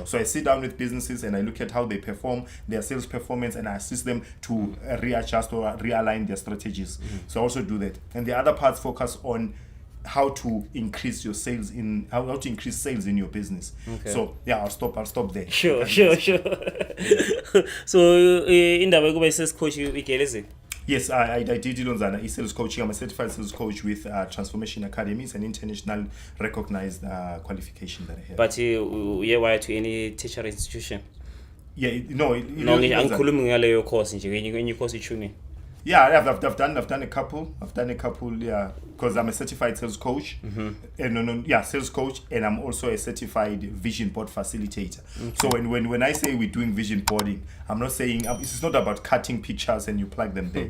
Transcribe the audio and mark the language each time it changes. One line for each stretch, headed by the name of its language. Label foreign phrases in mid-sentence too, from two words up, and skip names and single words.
English: So I sit down with businesses and I look at how they perform, their sales performance, and I assist them to readjust or realign their strategies. So I also do that. And the other parts focus on how to increase your sales how to increase sales in your business. Okay. So yeah, I'll stop there. Sure. So
Zulu: indaba yokuba i-sales coach igeleze.
English: Yes, I did it on sales coaching. I'm a certified sales coach with Transformation Academy. It's an international recognized qualification that I have. But you wire to any teacher institution? Yeah,
Zulu: Angikhulumi ngaleyo course nje kwenye course ichuni.
English: Yeah, I've done a couple. Yeah, because I'm a certified sales coach. Sales coach, and I'm also a certified vision board facilitator. So when I say we're doing vision boarding, I'm not saying it's not about cutting pictures and you plug them there.